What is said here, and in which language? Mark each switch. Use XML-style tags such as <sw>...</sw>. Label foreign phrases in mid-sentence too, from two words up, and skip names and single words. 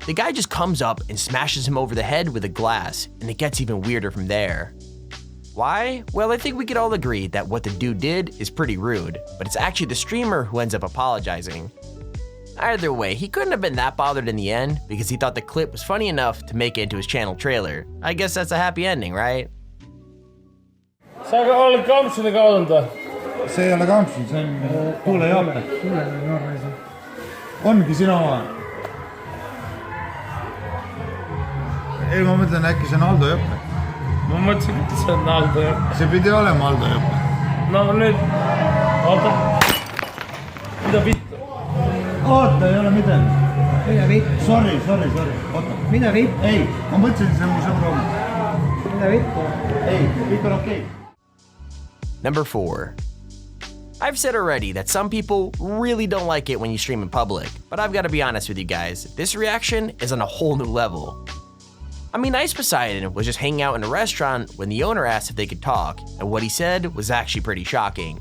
<en>The guy just comes up and smashes him over the head with a glass, and it gets even weirder from there. Why? Well, I think we could all agree that what the dude did is pretty rude, but it's actually the streamer who ends up apologizing. Either way, he couldn't have been that bothered in the end because he thought the clip was funny enough to make it into his channel trailer. I guess that's a happy ending, right?</en> <et>Sa oled kampsunega olnud või? See ei ole kampsun, see on tuulejaape. Ongi sinu oma. Ei, ma mõtlen äkki see on Aldo Jõppe. Ma mõtlesin, et see on Aldo Jõppe. See pidi olema Aldo Jõppe. No nüüd, oota. Mida vittu? Oota, ei ole midagi. Mida vittu? Sorry. Oota. Mida vittu? Ei, ma mõtlesin, see on mu sõbr oma. Mida vittu? Ei, kõik on okei.</et> <en>Number 4. I've said already that some people really don't like it when you stream in public, but I've got to be honest with you guys, this reaction is on a whole new level. I mean, Ice Poseidon was just hanging out in a restaurant when the owner asked if they could talk, and what he said was actually pretty shocking.</en>